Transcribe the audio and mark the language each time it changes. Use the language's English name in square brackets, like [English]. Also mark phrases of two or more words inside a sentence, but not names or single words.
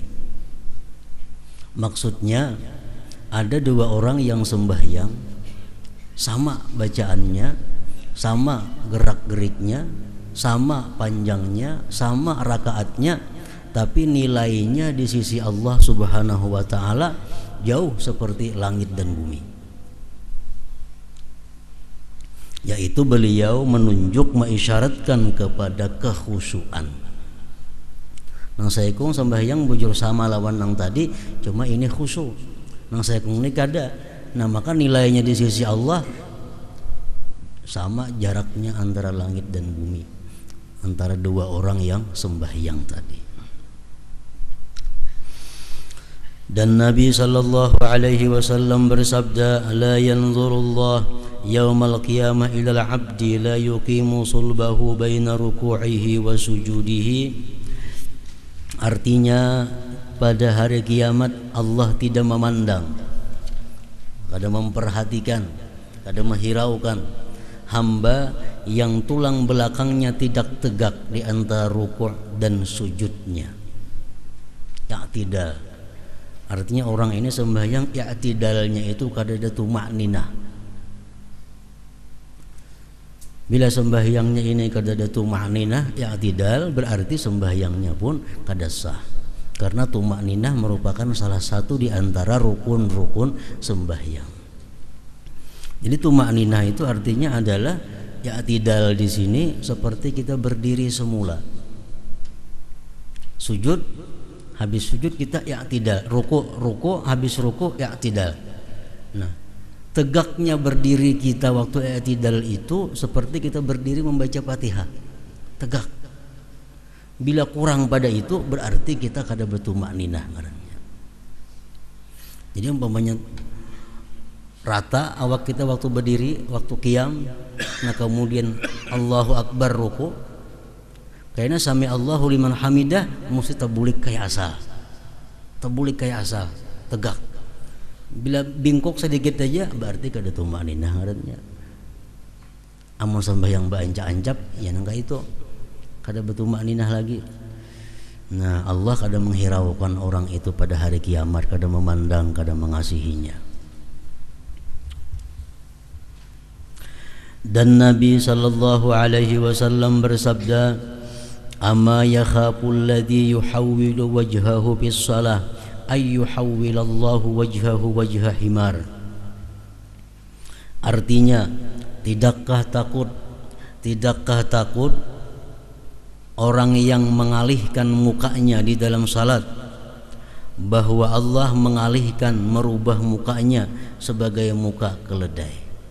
[Indonesian] Maksudnya, ada dua orang yang sembahyang, sama bacaannya, sama gerak-geriknya, sama panjangnya, sama rakaatnya, tapi nilainya di sisi Allah [Arabic] سبحانه وتعالى [Indonesian] jauh seperti langit dan bumi. Yaitu beliau menunjuk, mengisyaratkan kepada kekhusyuan. [Banjar] Nang saya kong sembahyang bujur sama lawan nang tadi, cuma ini khusyuk. [Indonesian] Nang saya kong ini kada. Nah, maka nilainya di sisi Allah sama jaraknya antara langit dan bumi, antara dua orang yang sembahyang tadi. Dan Nabi [Arabic] صلى الله عليه وسلم [Indonesian] bersabda, [Arabic] "لا ينظر الله يوم القيامة إلى العبد لا يقيم صلبه بين ركوعه وسجوده." [Indonesian] Artinya, pada hari kiamat Allah tidak memandang, kada memperhatikan, kada menghiraukan hamba yang tulang belakangnya tidak tegak di antara ruku' dan sujudnya. I'tidal. Artinya orang ini sembahyang i'tidalnya itu kada ada tumakninah. Bila sembahyangnya ini kada ada tumakninah, i'tidal, berarti sembahyangnya pun kada sah. Karena tumakninah merupakan salah satu di antara rukun-rukun sembahyang. Jadi tumakninah itu artinya adalah i'tidal di sini seperti kita berdiri semula. Sujud, habis sujud kita i'tidal, ruku habis ruku i'tidal. Nah, tegaknya berdiri kita waktu i'tidal itu seperti kita berdiri membaca Fatihah, tegak. Bila kurang pada itu berarti kita kada bertumakninah ngarannya. Jadi umpamanya rata awak kita waktu berdiri, waktu qiyam, nah kemudian [Arabic] الله أكبر [Indonesian] ruku, kayaknya [Arabic] سمع الله لمن حمده [Indonesian] mesti tabulik kayak asal, tegak. [Banjar] Bila bingkok sedikit aja berarti kada tumakninah ngarannya. Amun sembahyang baancap-ancap ya nangka itu kada batumakninah lagi. [Indonesian] Nah, Allah kada menghiraukan orang itu pada hari kiamat, kada memandang, kada mengasihinya. Dan Nabi [Arabic] صلى الله عليه وسلم [Indonesian] bersabda, [Arabic] "أما يخاف الذي يحول وجهه بالصلاة أن يحول الله وجهه وجه حمار." [Indonesian] Artinya, tidakkah takut orang yang mengalihkan mukanya di dalam salat bahwa Allah mengalihkan, merubah mukanya sebagai muka keledai.